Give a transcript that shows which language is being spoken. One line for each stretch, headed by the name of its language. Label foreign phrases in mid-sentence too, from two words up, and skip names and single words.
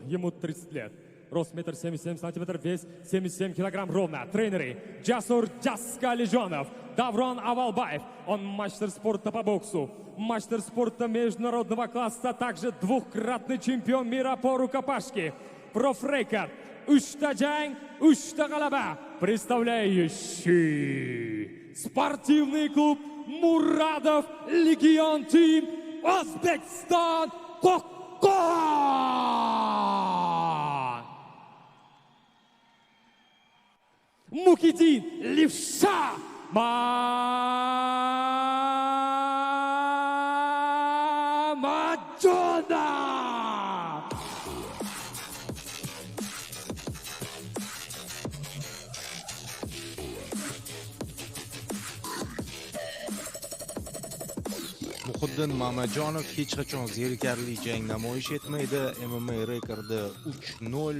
Russian: Ему 30 лет. Рост 1,77 см, вес 77 кг ровно. Тренеры Джасур Джаскалижонов, Даврон Авалбаев. Он мастер спорта по боксу, мастер спорта международного класса, также двукратный чемпион мира по рукопашке.
Uzbek: Профрекорд. 3 jang 3 g'alaba.
Russian: Представляющий спортивный клуб Мурадов Легион Тим, Узбекистан, Мухиддин Левша Мамаджонов.
Uzbek: Muhiddin Mamajonov hech qachon zerikarli jang namoyish etmaydi. MMA rekordi 3-0.